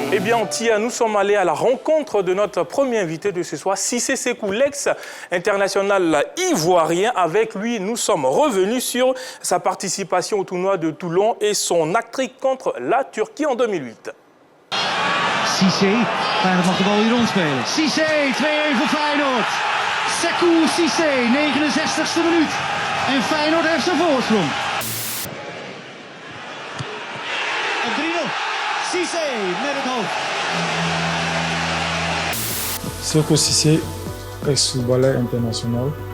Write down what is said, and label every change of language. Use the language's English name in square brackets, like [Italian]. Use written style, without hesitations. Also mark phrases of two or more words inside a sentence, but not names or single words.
[French] Eh bien, Tia, nous sommes allés à la rencontre de notre premier invité de ce soir, Cissé Sékou, l'ex-international ivoirien. Avec lui, nous sommes revenus sur sa participation au tournoi de Toulon et son actrice contre la Turquie en 2008. Cissé, [Dutch] Feyenoord mag de bal hier rondspelen. Cissé, 2-1 voor Feyenoord. Sékou Cissé, 69e minuut. En Feyenoord heeft zijn voorsprong. Op 3-0. Cissé met het hoofd. [French] Sékou Cissé, ex-footballeur international.